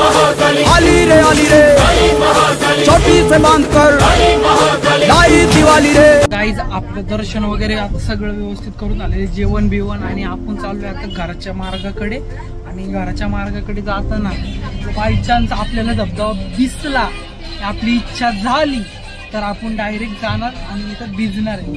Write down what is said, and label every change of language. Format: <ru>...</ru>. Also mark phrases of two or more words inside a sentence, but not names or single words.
<hi>आली रे छोटी से बांधकर लाई दिवाली रे।</hi> <mr>गाईज आपलं दर्शन वगैरे आता सगळं व्यवस्थित करून आले, जेवण बिवण, आणि आपण चाललोय आता घराच्या मार्गाकडे. आणि घराच्या मार्गाकडे जाताना</mr> <en>by chance</en> <mr>आपल्याला धबधबा दिसला, आपली इच्छा झाली तर आपण डायरेक्ट जाणार आणि इथं भिजणार आहे.</mr>